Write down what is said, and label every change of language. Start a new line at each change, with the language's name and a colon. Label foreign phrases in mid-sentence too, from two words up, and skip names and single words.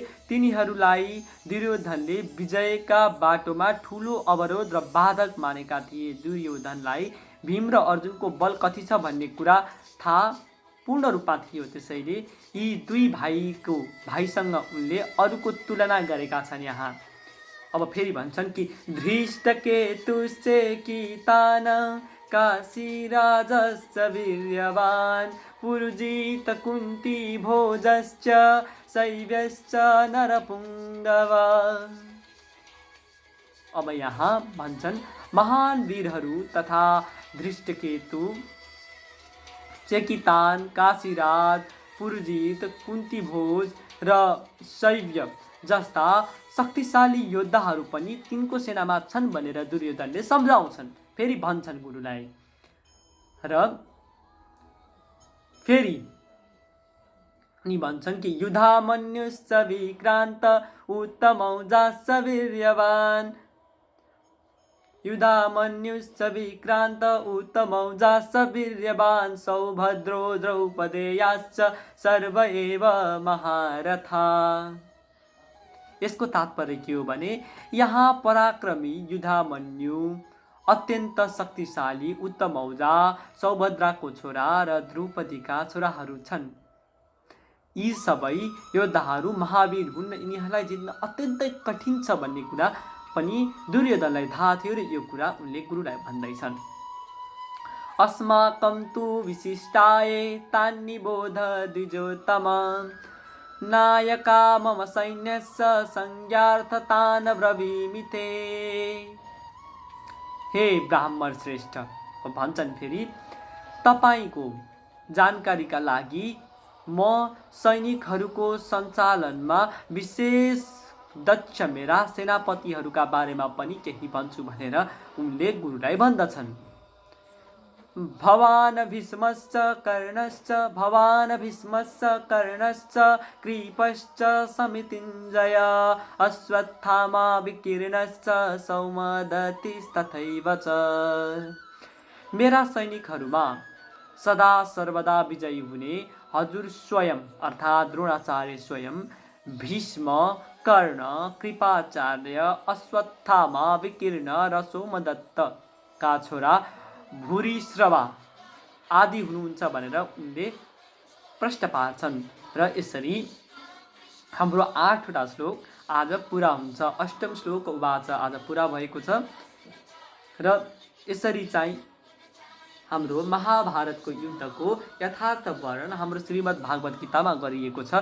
Nepali: तिनीहरूलाई दुर्योधनले विजयका बाटोमा ठुलो अवरोध र बाधक मानेका थिए। दुर्योधनलाई भीम र अर्जुनको बल कति छ भन्ने कुरा थाहा पूर्ण रूपमा थियो, त्यसैले यी दुई भाइसँग उनले अरूको तुलना गरेका छन्। यहाँ अब फेरि भन्छन् कि
Sanskrit: धृष्टकेतुश्चेकितान काशीराजश्च वीर्यवान् पुरुजित कुन्ती भोजश्च शैव्यश्च नरपुङ्गव।
Nepali: अब यहाँ भन्छन् महान वीरहरू तथा धृष्टकेतु, चेकितान, काशीराज, पुरुजित, कुन्तीभोज र शैव्य जस्ता शक्तिशाली योद्धाहरू पनि तिनको सेनामा छन् भनेर दुर्योधनले सम्झाउँछन्। फेरि भन्छन् गुरुलाई र फेरि अनि भन्छन् कि
Sanskrit: युधामन्युश्च विक्रान्त उत्तमौजाश्च वीर्यवान् युधामन्युश्च विक्रान्त उत्तमौजाश्च वीर्यवान् सौभद्रो द्रौपदेयाश्च सर्व एव महारथा।
Nepali: यसको तात्पर्य के हो भने यहाँ पराक्रमी युधामन्यु, अत्यन्त शक्तिशाली उत्तमौजा, सौभद्राको छोरा र द्रौपदीका छोराहरू छन्। यी सबै योद्धाहरू महावीर हुन् र यिनीहरूलाई जित्न अत्यन्तै कठिन छ भन्ने कुरा पनि दुर्योधनलाई थाहा थियो र यो कुरा उनले गुरुलाई भन्दैछन्।
Sanskrit: अस्माकं तु विशिष्टाये तान्निबोध द्विजोत्तम नायका मम सैन्यस्य संज्ञार्थतान् ब्रवीमि ते।
Nepali: हे ब्राह्मण श्रेष्ठ, भन्छन् फेरि तपाईको जानकारीका लागि म सैनिकहरूको सञ्चालनमा विशेष दक्ष मेरा सेनापतिहरूका बारेमा पनि केही भन्छु भनेर उनले गुरुलाई भन्दछन्।
Sanskrit: भवान् भीष्मश्च कर्णश्च कृपश्च समितिञ्जय अश्वत्थामा विकीर्णश्च सौमदत्तिस्तथैव च।
Nepali: मेरा सैनिकहरूमा सदा सर्वदा विजयी हुने हजुर स्वयं अर्थात् द्रोणाचार्य स्वयं, भीष्म, कर्ण, कृपाचार्य, अश्वत्थामा, विकीर्ण र सोमदत्तका छोरा भूरिश्रवा आदि हुनुहुन्छ भनेर उनले प्रश्न पार्छन्। र यसरी हाम्रो 8वटा श्लोक आज पुरा हुन्छ। 8औं श्लोक उवाच आज पुरा भएको छ र यसरी चाहिँ हाम्रो महाभारतको युद्धको यथार्थ वर्णन हाम्रो श्रीमद् भागवत गीतामा गरिएको छ।